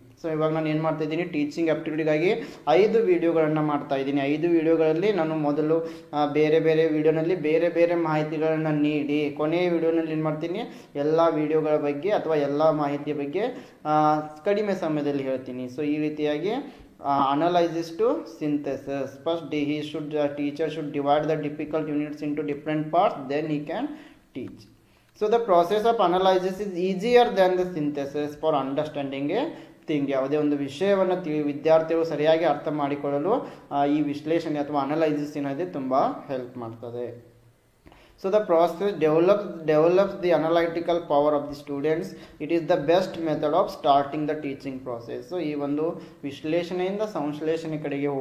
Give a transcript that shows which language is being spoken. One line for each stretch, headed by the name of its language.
Kannada: So ಇವಾಗ ನಾನು ಏನು ಮಾಡ್ತಾ ಇದ್ದೀನಿ, ಟೀಚಿಂಗ್ ಆಪ್ಟಿಟ್ಯೂಡ್ಗಾಗಿ 5 ವಿಡಿಯೋಗಳನ್ನು ಮಾಡ್ತಾ ಇದ್ದೀನಿ. 5 ವಿಡಿಯೋಗಳಲ್ಲಿ ನಾನು ಮೊದಲು ಬೇರೆ ಬೇರೆ ವಿಡಿಯೋನಲ್ಲಿ ಬೇರೆ ಬೇರೆ ಮಾಹಿತಿಗಳನ್ನು ನೀಡಿ ಕೊನೆಯ ವಿಡಿಯೋನಲ್ಲಿ ಏನು ಮಾಡ್ತೀನಿ, ಎಲ್ಲ ವಿಡಿಯೋಗಳ ಬಗ್ಗೆ ಅಥವಾ ಎಲ್ಲ ಮಾಹಿತಿಯ ಬಗ್ಗೆ ಕಡಿಮೆ ಸಮಯದಲ್ಲಿ ಹೇಳ್ತೀನಿ. ಸೊ ಈ ರೀತಿಯಾಗಿ
English: analysis to synthesis. First teacher should divide the difficult units into different parts, then he can teach. So the process of analysis is easier than the synthesis for understanding a thing.
Kannada: ಯಾವುದೇ ಒಂದು ವಿಷಯವನ್ನು ವಿದ್ಯಾರ್ಥಿಗಳು ಸರಿಯಾಗಿ ಅರ್ಥ ಮಾಡಿಕೊಳ್ಳಲು ಈ ವಿಶ್ಲೇಷಣೆ ಅಥವಾ ಅನಲೈಸಿಸ್ ಏನಿದೆ ತುಂಬ ಹೆಲ್ಪ್ ಮಾಡ್ತದೆ.
English: So the process develops the analytical power of the students. It is the best method of starting the teaching process. So
Kannada: ಈ ಒಂದು ವಿಶ್ಲೇಷಣೆಯಿಂದ ಸಂಶ್ಲೇಷಣೆ ಕಡೆಗೆ